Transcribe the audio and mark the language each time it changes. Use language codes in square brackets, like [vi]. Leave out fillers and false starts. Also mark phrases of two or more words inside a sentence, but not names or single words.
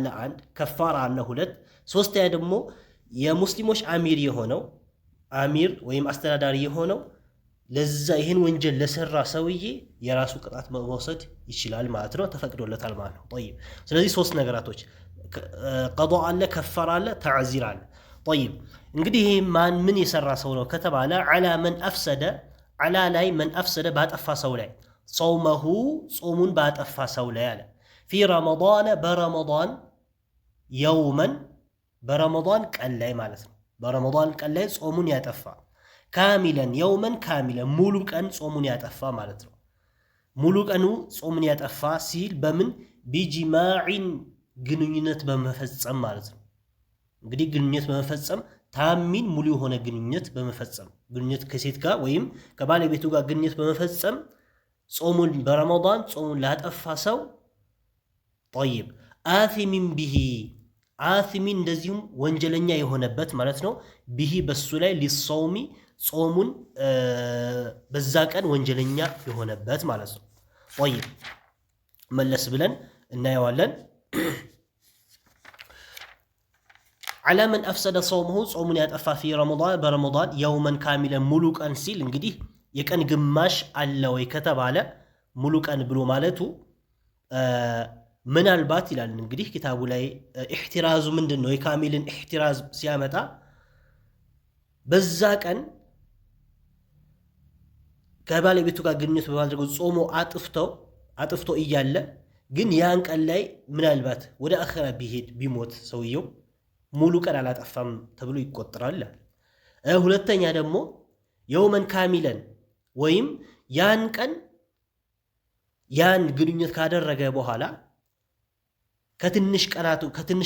[am] አንድ ከፋራ አለ ሁለት ሶስተኛ ደግሞ የሙስሊሞች አሚር የሆነው አሚር ወይም አስተዳዳሪ የሆነው ለዛ ይሄን ወንጀል ለሰራ ሰውዬ የራሱ ቅጣት መውሰድ ይችላል ማለት ነው ተፈቅዶለታል ማለት ነው طيب ስለዚህ ሶስት ነገራቶች ቀضاء አለ ከፋራ አለ ተዕዚር አለ طيب እንግዲህ ይሄ ማን ምን የሰራ ሰው ነው ከተባለ [ar] على من افسد على [am] ላይ [ar] من افسد [am] ባጠፋ ሰው ላይ ጾመሁ ጾሙን ባጠፋ ሰው ላይ አለ [ar] في رمضان برمضان يوما برمضان [am] ቀን ላይ ማለት ነው በረመዳን ቀን ላይ ጾሙን ያጠፋ [ar] كاملا يوما كاملا [am] ሙሉ ቀን ጾሙን ያጠፋ ማለት ነው ሙሉ ቀኑ ጾሙን ያጠፋ ሲል በምን ቢጂማዕን ግንኙነት በመፈጸም ማለት ነው እንግዲህ ግንኙነት በመፈጸም ታሚን ሙሉ የሆነ ግንኙነት በመፈጸም ግንኙነት ከሴት ጋር ወይም ከባለቤቱ ጋር ግንኙነት በመፈጸም ጾሙን በረመዳን ጾሙን ላጠፋ ሰው [ar] طيب آثم به آثمين [am] እንደዚሁም ወንጀለኛ የሆነበት ማለት ነው ቢሂ በሱ ላይ ሊሶሚ ጾሙን በዛ ቀን ወንጀለኛ የሆነበት ማለት ነው طيب መለስ ብለን እናየዋለን [ar] على من افسد صومه [am] ጾሙን ያጠፋ [ar] في رمضان برمضان يوما كاملا [am] ሙሉ ቀን ሲል እንግዲህ የቀን ግማሽ አለ ወይ ከተባለ ሙሉ ቀን ብሎ ማለቱ ምናልባት ይላል እንግዲህ ኪታቡ ላይ ኢህቲራዙ ምንድነው የካሚልን ኢህቲራዝ ሲያመጣ በዛ ቀን ከባለቤቱ ጋር ግንኙነት በማድረግ ጾሞ አጥፍቶ እያለ ግን ያን ቀን ላይ ምናልባት ወደ አኺራ ቢሞት ሰውየው ሙሉ ቀን አላጠፋም ተብሎ ይቆጠራል ሁለተኛ ደግሞ [ar] يوما كاملا [am] ወይም ያን ቀን ያን ግንኙነት ካደረገ በኋላ ከትንሽ